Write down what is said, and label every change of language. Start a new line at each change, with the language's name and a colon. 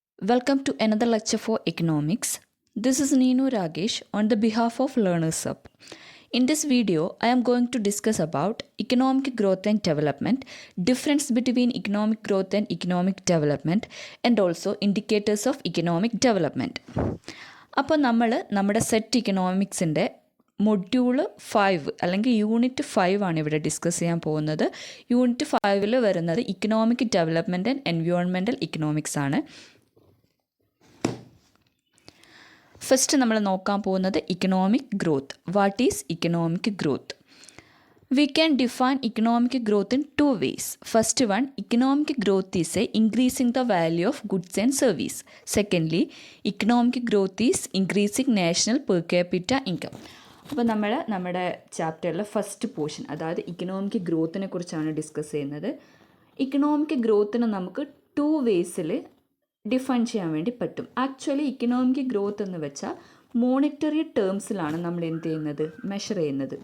English: Welcome to another lecture for economics. This is Neenu Ragesh on the behalf of Learners Hub. In this video, I am going to discuss about economic growth and development, difference between economic growth and economic development, and also indicators of economic development.
Malayalam: അപ്പോൾ നമ്മുടെ set ഇക്കണോമിക്സിൻ്റെ module 5 അല്ലെങ്കിൽ unit 5 ആണ് ഇവിടെ discuss ചെയ്യാൻ പോകുന്നത്. Unit 5 വരുന്നത് economic development and environmental economics ആണ്. First നമ്മൾ നോക്കാൻ പോകുന്നത് economic growth.
English: What is economic growth? We can define economic growth in two ways. First one, economic growth is increasing the value of goods and service. Secondly, economic growth is increasing national per capita income.
Malayalam: അപ്പോൾ നമ്മുടെ ചാപ്റ്ററിലെ first portion, അതായത് economic ഗ്രോത്തിനെ കുറിച്ചാണ് discuss ചെയ്യുന്നത്. Economic ഗ്രോത്തിനെ നമുക്ക് to വേസിൽ define ചെയ്യാൻ വേണ്ടി പറ്റും. Actually economic growth എന്ന് വെച്ചാൽ മോണിറ്ററി ടേംസിലാണ് നമ്മൾ എന്ത് ചെയ്യുന്നത്, മെഷർ ചെയ്യുന്നത്.